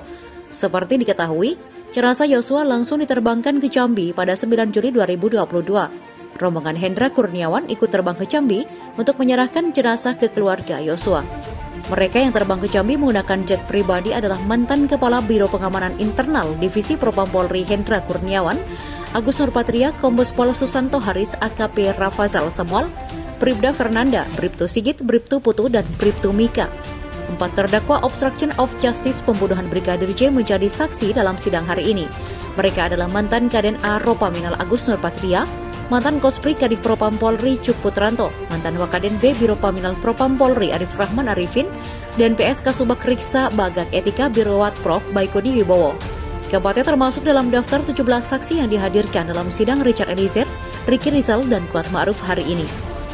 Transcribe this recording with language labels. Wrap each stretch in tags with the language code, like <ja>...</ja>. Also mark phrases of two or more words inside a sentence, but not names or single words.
<id>Seperti diketahui, jenazah Yosua langsung diterbangkan ke Jambi pada 9 Juli 2022. Rombongan Hendra Kurniawan ikut terbang ke Jambi untuk menyerahkan jenazah ke keluarga Yosua. Mereka yang terbang ke Jambi menggunakan jet pribadi adalah mantan Kepala Biro Pengamanan Internal Divisi Propam Polri Hendra Kurniawan, Agus Nurpatria, Kombes Pol Susanto Haris, AKP Rafazal Samuel, Bribda Fernanda, Bribtu Sigit, Bribtu Putu, dan Bribtu Mika. 4 terdakwa</id> <en>obstruction of justice</en> <id>pembunuhan Brigadir J menjadi saksi dalam sidang hari ini. Mereka adalah mantan Kaden A Ropaminal Agus Nurpatria, mantan Kospri Kadif Propam Polri Cuk Putranto, mantan Wakaden B Biro Paminal Propam Polri Arif Rahman Arifin, dan PS Kasubag Riksa Bagak Etika Biro Watprof Baikuni Wibowo. Keempatnya termasuk dalam daftar 17 saksi yang dihadirkan dalam sidang Richard Eliezer, Ricky Rizal, dan Kuat Ma'ruf hari ini.</id>